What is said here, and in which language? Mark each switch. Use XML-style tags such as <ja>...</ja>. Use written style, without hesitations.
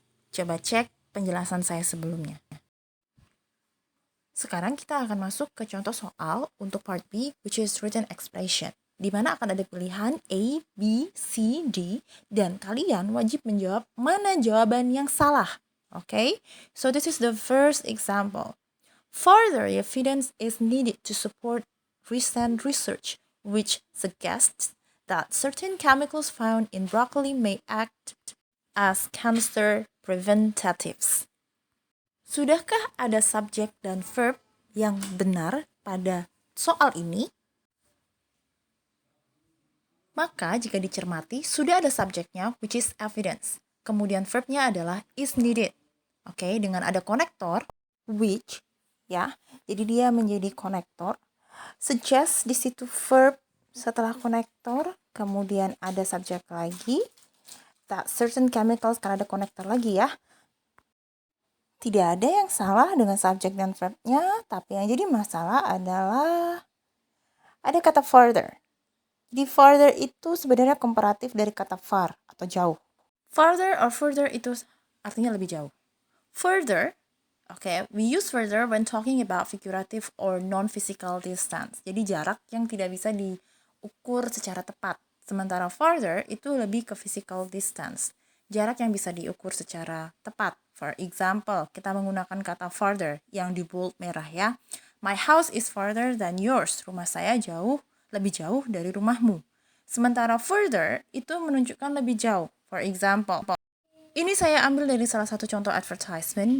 <id>Coba cek penjelasan saya sebelumnya. Sekarang kita akan masuk ke contoh soal untuk part B,</id> <en>which is written expression.</en> <id>Di mana akan ada pilihan A, B, C, D, dan kalian wajib menjawab mana jawaban yang salah. Okay?</id> <en>So this is the first example. Further evidence is needed to support recent research, which suggests that certain chemicals found in broccoli may act as cancer preventatives.</en> <id>Sudahkah ada subjek dan verb yang benar pada soal ini? Maka jika dicermati, sudah ada subjeknya,</id> <en>which is evidence.</en> <id>Kemudian verbnya adalah is needed. Oke, dengan ada konektor, which, ya, jadi dia menjadi konektor. Suggest di situ verb setelah konektor, kemudian ada subjek lagi.</id> <en>That certain chemicals,</en> <id>karena ada konektor lagi ya. Tidak ada yang salah dengan subjek dan verbnya, tapi yang jadi masalah adalah ada kata further. Di further itu sebenarnya komparatif dari kata far atau jauh. Farther or further itu artinya lebih jauh.</id> <en>Further, okay, we use further when talking about figurative or non-physical distance.</en> <id>Jadi jarak yang tidak bisa diukur secara tepat. Sementara farther itu lebih ke physical distance. Jarak yang bisa diukur secara tepat.</id> <en>For example,</en> <id>kita menggunakan kata farther yang di bold merah ya.</id> <en>My house is farther than yours.</en> <id>Rumah saya lebih jauh dari rumahmu. Sementara further itu menunjukkan lebih jauh.</id> <en>For example,</en> <id>ini saya ambil dari salah satu contoh advertisement.</id>